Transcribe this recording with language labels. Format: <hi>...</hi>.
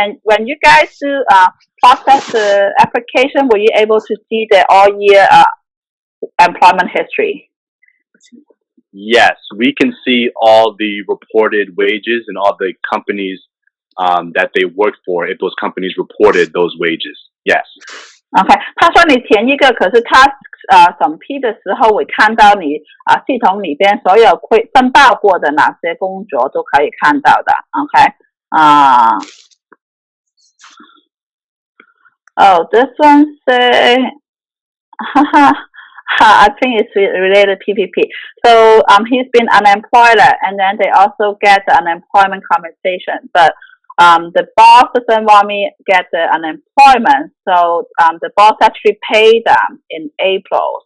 <en>When you guys do process the application, were you able to see the all year employment history? Yes, we can see all the reported wages and all the companies that they worked for if those companies reported those wages. Yes.</en> <zh>OK， 他说你填一个，可是他审批的时候会看到你系统里边所有申报过的哪些工作都可以看到的。</zh> <en>OK， Oh, this one say, I think it's related to PPP. So he's been unemployed, and then they also get the unemployment compensation, but the boss doesn't want me to get the unemployment, so the boss actually paid them in April.</en>